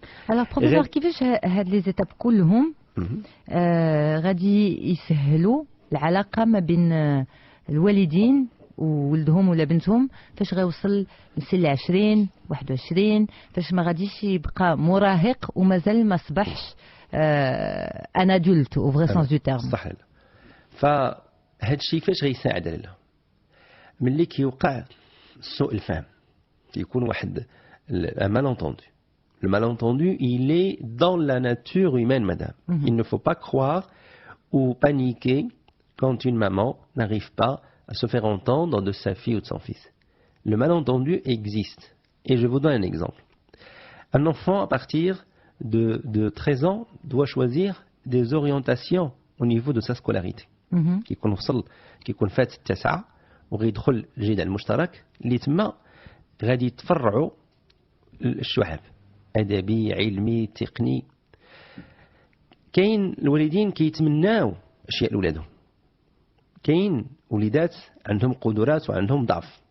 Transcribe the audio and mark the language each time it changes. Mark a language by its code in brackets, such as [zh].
[ar] الوغ بروفيسور، كيفاش هاد لي زيتاب كلهم غادي يسهلوا العلاقه ما بين الوالدين وولدهم ولا بنتهم فاش غيوصل لسن 20 21، فاش ما غاديش يبقى مراهق ومازال ما صبحش [fr] ان ادولت او فري سونس دو تيرم؟ [ar] صح. فهاد الشيء كيفاش غيساعد على ملي كيوقع سوء الفهم، كيكون واحد مالونتوندو. [fr] Le malentendu, il est dans la nature humaine, madame. Il ne faut pas croire ou paniquer quand une maman n'arrive pas à se faire entendre de sa fille ou de son fils. Le malentendu existe. Et je vous donne un exemple. Un enfant, à partir de 13 ans, doit choisir des orientations au niveau de sa scolarité. [ar] Qui يكون فات التاسعة وغيدخل الجدال المشترك اللي تما غادي يتفرعوا الشعب أدبي علمي تقني. كاين الوالدين كيتمناو أشياء لولادهم، كاين وليدات عندهم قدرات وعندهم ضعف.